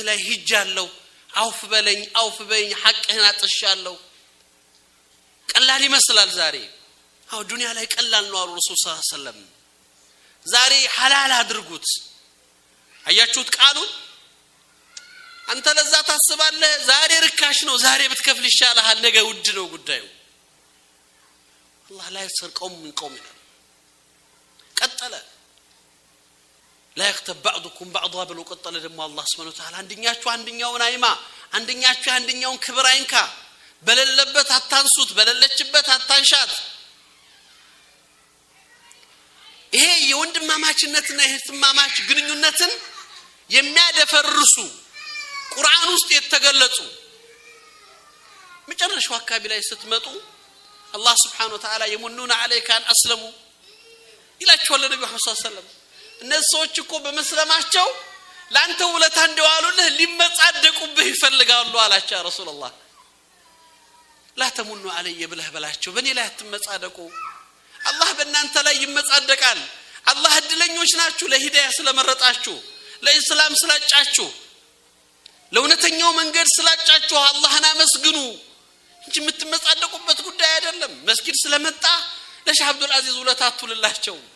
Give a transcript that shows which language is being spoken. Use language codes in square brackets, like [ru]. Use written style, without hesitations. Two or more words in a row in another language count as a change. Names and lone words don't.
[am] ላይ ሂጃለሁ አውፍ በለኝ ሐቅህን አጥሻለሁ ቀላል ይመስላል ዛሬ አው ዱንያ ላይ ቀላል ነው አሉ ረሱል [ar] صلى الله عليه وسلم [am] ዛሬ ሐላል አድርጉት አያችሁት ቃሉን አንተ ለዛ ታስባለህ ዛሬ ርካሽ ነው ዛሬ ብትከፍል ይሻላል ነገ ውድ ነው ጉዳዩ [ar] الله لا يسخر قوم من قوم [am] ቀጠለ [ar] لا يغتب بعضكم بعضا [am] ብሎ ቀጠለ ደግሞ አላህ [ar] سبحانه وتعالى [am] አንደኛችሁ አንደኛውን አይማ አንደኛችሁ አንደኛውን ክብር አይንካ በለለበት አታንሱት በለለችበት አታንሻት ይሄ የወንድማማችነትና የእህትማማች ግንኙነትን የሚያደፈርሱ ቁርአን ውስጥ የተገለጹ መጨረሻው አካባቢ ላይ ስትመጡ አላህ [ar] سبحانه وتعالى يمنون عليك أن أسلموا [am] ይላቸዋል ነብዩ መሐመድ [ar] صلى الله عليه [am] ወሰለም እነዚህ ሰዎች እኮ በመስለማቸው ላንተ ውለታ እንደዋሉልህ ሊመጻደቁብህ ይፈልጋሉ አላቸው [ar] يا رسول الله لا تمنوا علي [am] ብለህ በላቸው በእኔ ላይ አትመጻደቁ አላህ በእናንተ ላይ ይመጻደቃል አላህ እድለኞች ናችሁ ለሂዳያ ስለመረጣችሁ ለኢስላም ስላጫችሁ ለእውነተኛው መንገድ ስላጫችሁ አላህን አመስግኑ እንጂ የምትመጻደቁበት ጉዳይ አይደለም መስጊድ ስለመጣ ለሼህ አብዱል አዚዝ ውለታ አትውልላቸው